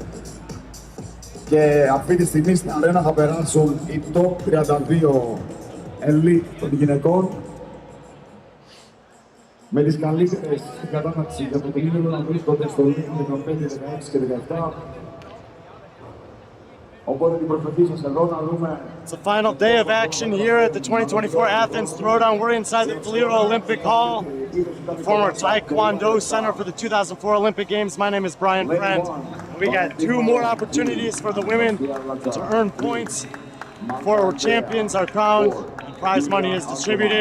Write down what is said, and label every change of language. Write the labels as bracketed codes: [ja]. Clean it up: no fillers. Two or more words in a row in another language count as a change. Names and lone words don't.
[el] Και αυτή τη στιγμή στην αρένα θα περάσουν οι [en] top 32 Elite [el] των γυναικών με τις καλύτερες στην κατάταξη για το τρίμηνο να βρίσκονται στο League 15, 16 και 17. Οπότε την προσοχή σας εδώ να δούμε. [en] It's the final day of action here at the 2024 Athens Throwdown. We're inside the Toledo Olympic Hall, the former Taekwondo Center for the 2004 Olympic Games. My name is Brian Friend. We got 2 more opportunities for the women to earn points before our champions are crowned and prize money is distributed.